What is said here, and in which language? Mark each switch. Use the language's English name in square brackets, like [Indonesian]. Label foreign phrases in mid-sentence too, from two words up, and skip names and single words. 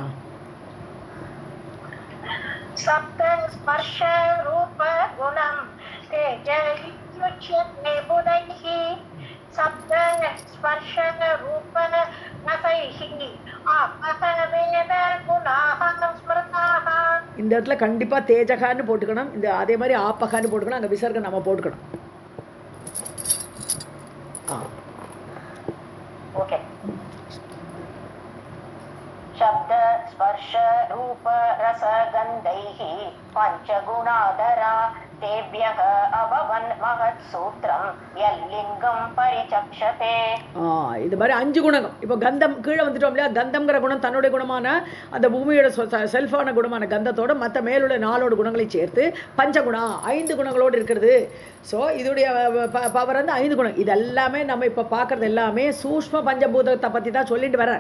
[Sanskrit] शब्द स्पर्श रूप गुणं तेजयुच्यते बुधैः शब्द स्पर्श रूप रसैः आपः वेद गुणाः स्मृताः. [Tamil] இந்த இடத்துல கண்டிப்பா தேஜகான்னு போட்டுக்கணும், இந்த அதே மாதிரி ஆப்பகான்னு போட்டுக்கணும், அங்க விசர்க்கம் நம்ம போட்டுக்கணும். ओके. [Sanskrit] शब्द स्पर्श रूप रस गन्धैः पञ्चगुणाधरा तेभ्यः अभवन् महत्सूत्रं यल्लिङ्गं परिचक्षते. [Tamil] இது மாதிரி 5 குணங்கள். இப்போ கந்தம் கீழே வந்துட்டோம் இல்லையா, கந்தம்ங்கிற குணம் தன்னுடைய குணமான அந்த பூமியோட செல்ஃபான குணமான கந்தத்தோட மற்ற மேலுள்ள 4 குணங்களை சேர்த்து பஞ்சகுணா 5 குணங்களோடு இருக்கிறது. ஸோ இதோடைய பவர் வந்து 5 குணம். இதெல்லாமே நம்ம இப்போ பார்க்குறது எல்லாமே சூஷ்ம பஞ்சபூதத்தை பற்றி தான் சொல்லிட்டு வர்றேன்.